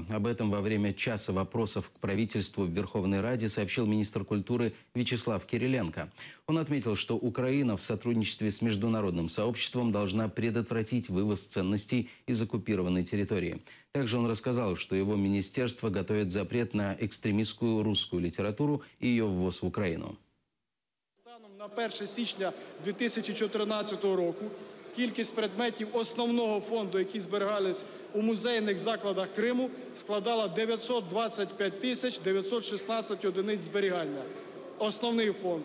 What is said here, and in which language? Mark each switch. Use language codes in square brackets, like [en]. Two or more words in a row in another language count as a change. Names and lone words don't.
[ru] Об этом во время часа вопросов к правительству в Верховной Раде сообщил министр культуры Вячеслав Кириленко. Он отметил, что Украина в сотрудничестве с международным сообществом должна предотвратить вывоз ценностей из оккупированной территории. Также он рассказал, что его министерство готовит запрет на экстремистскую русскую литературу и ее ввоз в Украину. [uk] На 1 січня 2014 року кількість предметів основного фонду, які зберігались у музейних закладах Криму, складала 925 тисяч 916 одиниць зберігання. Основний фонд.